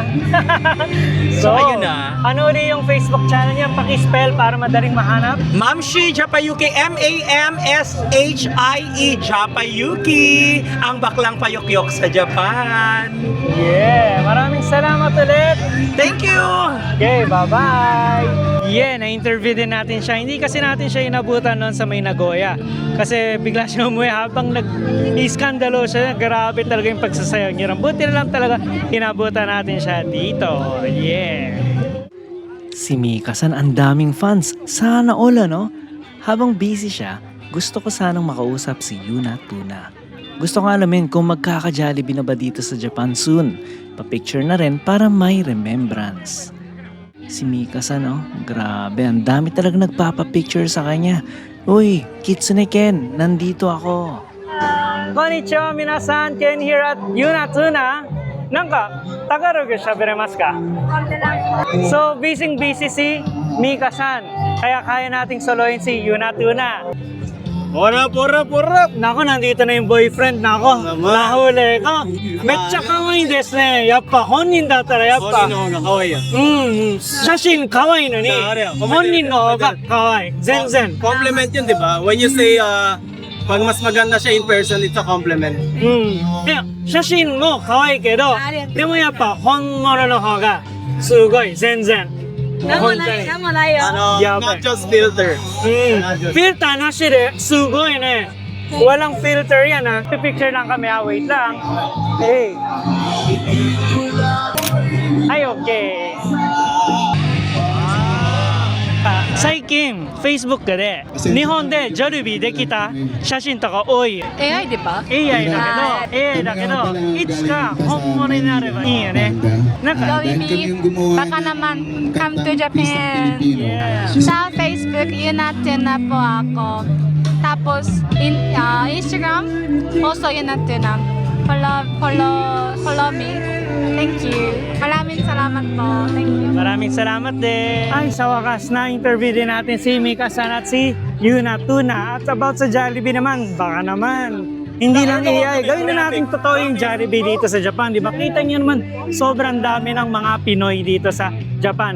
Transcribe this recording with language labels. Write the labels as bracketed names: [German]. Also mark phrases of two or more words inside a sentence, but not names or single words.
[Filipino] So, ayun na. Ano ulit yung Facebook channel niya? Paki-spell para madaling mahanap. Mamshi Japayuki, M-A-M-S-H-I-E Japayuki, ang baklang payok-yok sa Japan. Yeah, maraming salamat ulit. [English] Thank you! Okay, bye-bye! Yeah, [Filipino] na-interview din natin siya. Hindi kasi natin siya inabutan noon sa may Nagoya. Kasi bigla siya umuwi habang nag-iskandalo siya. Grabe talaga yung pagsasayaw niya. Buti na lang talaga inabutan natin siya dito. [English] Yeah! [Filipino] Si Mika-san, ang daming fans. Sana all, ano? Habang busy siya, gusto ko sanang makausap si Yuna Tuna. Gusto ko alamin kung magkaka-Jollibee na ba dito sa Japan soon. Pa-picture na rin para may remembrance. Si Mika-san, oh, grabe, ang dami talaga nagpapapicture sa kanya. Uy, Kitsune Ken, nandito ako. [Japanese] こんにちは、皆さん, [English] Ken here at Yuna Tuna. [Japanese] なんか、Tagalog しゃべれますか? [Filipino] So, busy si Mika-san. Kaya kaya nating soloyin si Yuna Tuna. Pura! Nako, nandito na yung boyfriend. Nako, nahuli ka. [Japanese] めっちゃ可愛いですね。やっぱ、本人だったらやっぱ. 写真可愛いのに。本人の方が可愛い。全然. [Filipino] Compliment yun, di ba? [English] When you say, [Filipino] pag mas maganda siya [English] in person, it's a compliment. [Japanese] 写真も可愛いけど、でもやっぱ本物の方がすごい全然。本当に。やばい。 [English] Not just filter. [Japanese] フィルターなしですごいね。 [Filipino] Walang filter yan ha. Picture lang kami ha. Wait lang. Hey. Ay, okay. [Japanese] 最近 Facebook で日本でジョルビーできた写真とか多い AI でば AI だけどいつか本物になればいいよねなんか [English] Jollibee, [Filipino] baka naman [English] come to Japan. Yeah. [Filipino] Sa Facebook, Yuna-Tuna po ako. Tapos, [English] Instagram, also Yuna-Tuna. follow me. Thank you. [Filipino] Maraming salamat po. [English] Thank you. [Filipino] Maraming salamat din. Ay, sa wakas, na-interview din natin si Mika San at si Yuna Tuna. At about sa Jollibee naman, baka naman, hindi lang AI. Gawin na natin totoo yung Jollibee dito sa Japan, di ba? Kita niyo naman, sobrang dami ng mga Pinoy dito sa Japan.